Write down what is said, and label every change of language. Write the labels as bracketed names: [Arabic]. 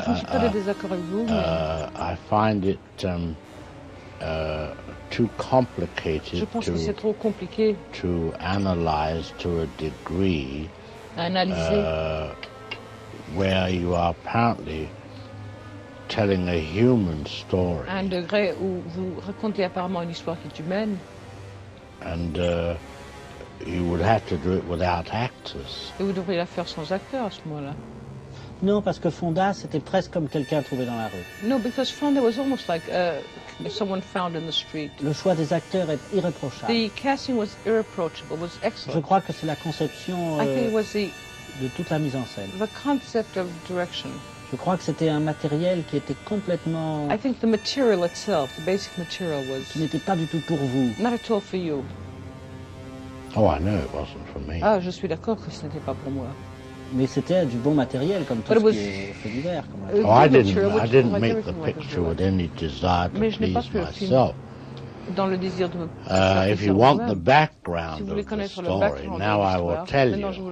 [English] I find it too complicated to analyze to a degree where you are apparently telling a human story. [French] Un degré où vous racontez apparemment une histoire qui est humaine. [English] And you would have to do it without actors. [French] Et vous devriez la faire sans acteurs à ce moment-là. Non, parce que Fonda, c'était presque comme quelqu'un trouvé dans la rue. [English] No, because Fonda was almost like someone found in the street. [French] Le choix des acteurs est irréprochable. [English] The casting was irreproachable, was excellent. [French] Je crois que c'est la conception de toute la mise en scène. [English] The concept of direction. [French] Je crois que c'était un matériel qui était complètement [English] I think the material itself, the basic material was [French] qui n'était pas du tout pour vous. [English] Not at all for you. Oh, I know it wasn't for me. [French] Ah, je suis d'accord que ce n'était pas pour moi. Mais c'était du bon matériel comme tout ce qui est fait divers. [English] Oh, I didn't make the picture with any desire to please myself. [French] Dans le désir de [English] if you want the background of the story, now I will tell you.